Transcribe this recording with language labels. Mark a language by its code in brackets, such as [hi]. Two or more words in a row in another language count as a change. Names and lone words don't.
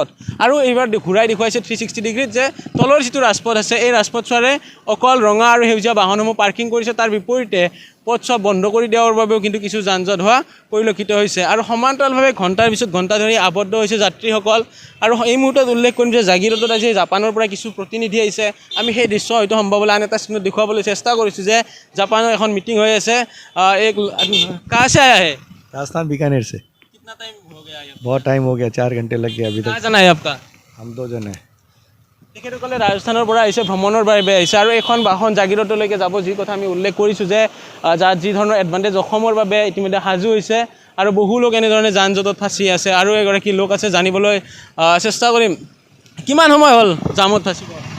[as] আৰু এইবাৰ ঘূৰাই দেখুৱাইছে 360 ডিগ্ৰীত, যে তলৰ যিটো ৰাজপথ আছে এই ৰাজপথছোৱাৰে অকল ৰঙা আৰু সেউজীয়া বাহনসমূহ পাৰ্কিং কৰিছে, তাৰ বিপৰীতে পথছোৱা বন্ধ কৰি দিয়াৰ বাবেও কিন্তু কিছু যান জঁট হোৱা পৰিলক্ষিত হৈছে। আৰু সমান্তৰালভাৱে ঘণ্টাৰ পিছত ঘণ্টা ধৰি আবদ্ধ হৈছে যাত্ৰীসকল। আৰু এই মুহূৰ্তত উল্লেখ কৰিম যে জাগিৰোডত আজি জাপানৰ পৰা কিছু প্ৰতিনিধি আহিছে। আমি সেই দৃশ্য হয়তো সম্ভৱ হ'লে আন এটা স্ক্ৰীণত দেখুৱাবলৈ চেষ্টা কৰিছোঁ, যে জাপানৰ এখন মিটিং হৈ আছে। [hi] एक कहाँ से आया है? राजस्थान बीकानेर से। कितना टाइम हो गया यहाँ? बहुत टाइम हो गया, 4 घंटे लग गए अभी कहाँ तक। जाना है आपका? हम 2 जन हैं। [as] তেখেতসকলে ৰাজস্থানৰ পৰা আহিছে, ভ্ৰমণৰ বাবে আহিছে। আৰু এখন বাহন জাগিৰোডলৈকে যাব, যি কথা আমি উল্লেখ কৰিছোঁ, যে যাৰ যি ধৰণৰ এডভান্টেজ অসমৰ বাবে ইতিমধ্যে সাজু হৈছে। আৰু বহু লোক এনেধৰণে যান জঁটত ফাঁচি আছে। আৰু এগৰাকী লোক আছে, জানিবলৈ চেষ্টা কৰিম। কিমান সময় হ'ল জামত ফাঁচিব?